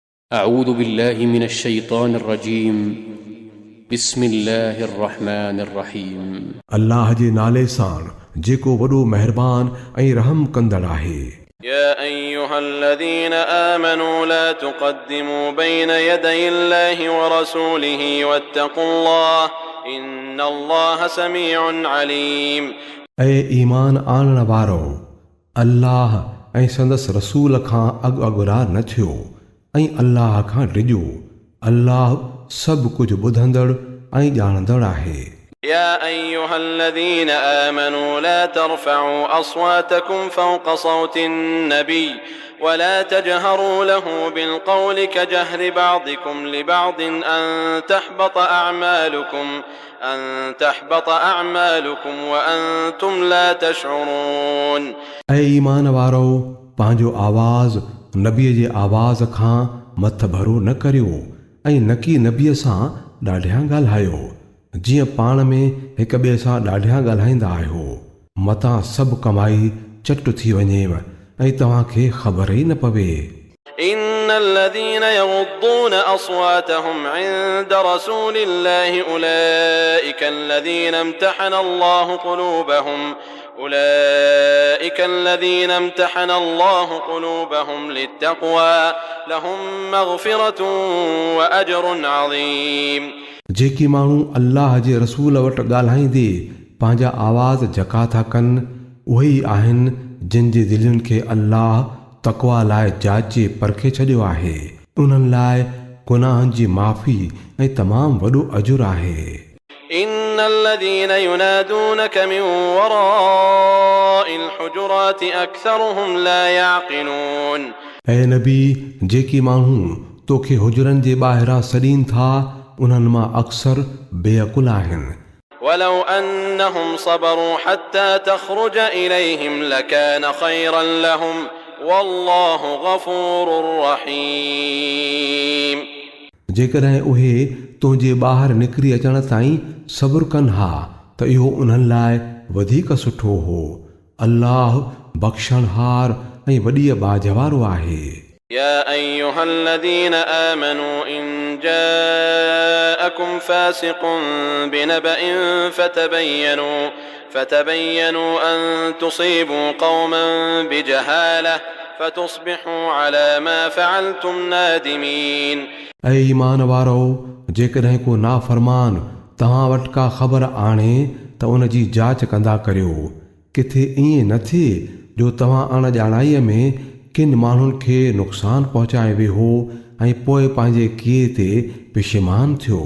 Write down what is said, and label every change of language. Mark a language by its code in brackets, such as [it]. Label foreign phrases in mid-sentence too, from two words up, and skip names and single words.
[ar] أعوذ بالله من الشيطان الرجيم بسم الله الرحمن الرحيم [sd] अल्लाह जे नाले सां जेको वॾो महिरबान ऐं रहम कंदड़ आहे। [ar] يا أيها الذين آمنوا لا تقدموا بين يدي الله ورسوله واتقوا الله إن الله سميع عليم [sd] ऐं ईमान आणण वारो अल्लाह ऐं संदसि रसूल खां अॻुरा न थियो ऐं अल्लाह खां डिॼो। अल्लाह सभु कुझु ॿुधंदड़ ऐं ॼाणंदड़ आहे। [ar] يا أيها الذين آمنوا لا ترفعوا أصواتكم فوق صوت النبي ولا تجهروا له بالقول كجهر بعضكم لبعض أن تحبط أعمالكم وأنتم لا تشعرون [sd] ऐं ईमान वारो पंहिंजो आवाज़ नबीअ जे आवाज़ खां मथ भरो न करियो ऐं न की नबीअ सां ॾाढियां ॻाल्हायो जीअं पाण में हिक ॿिए सां ॾाढियां ॻाल्हाईंदा आहियो। मतां सभु कमाई चट थी वञेव ऐं तव्हांखे ख़बर ई न पवे। [ar] إن الذين يغضون أصواتهم عند رسول الله أولئك الذين امتحن الله قلوبهم للتقوى لهم مغفرة وأجر عظيم [sd] जेकी माण्हू अल्लाह जे रसूल वटि ॻाल्हाईंदे पंहिंजा आवाज़ जका था कनि उहे ई आहिनि जिन जे दिलनि खे अल्लाह तक़वा लाइ जाचे परखे छॾियो आहे। उन्हनि लाइ गुनाहनि जी माफ़ी ऐं तमामु वॾो अजुर आहे। [ar] إن الذين ينادونك من وراء الحجرات أكثرهم لا يعقلون [sd] ऐं नबी जेकी माण्हू तोखे हुजरनि जे ॿाहिरां सॾीनि था उन्हनि मां अक्सर बेअकुल आहिनि। [ar] ولو أنهم صبروا حتى تخرج إليهم لكان خيرا لهم والله غفور رحيم [sd] जेकॾहिं उहे तुंहिंजे ॿाहिरि निकिरी अचण ताईं सब्र कनि हा त इहो उन्हनि लाइ वधीक सुठो हो। अल्लाह बख़्शणहार ऐं वॾीअ बाज वारो आहे। [ar] يا أيها الذين آمنوا إن جاءكم فاسق بنبأ فتبينوا أن تصيبوا قوما بجهالة فتصبحوا على ما فعلتم نادمين [sd] ऐं ईमान वारो जेकॾहिं को नाफ़रमान तव्हां वटि का ख़बर आणे त उन जी जाच कंदा करियो किथे ईअं न थिए जो तव्हां अणॼाणाईअ में किन माण्हुनि खे नुक़सानु पहुचाए वेहो ऐं पोइ पंहिंजे किए ते पिशेमान थियो।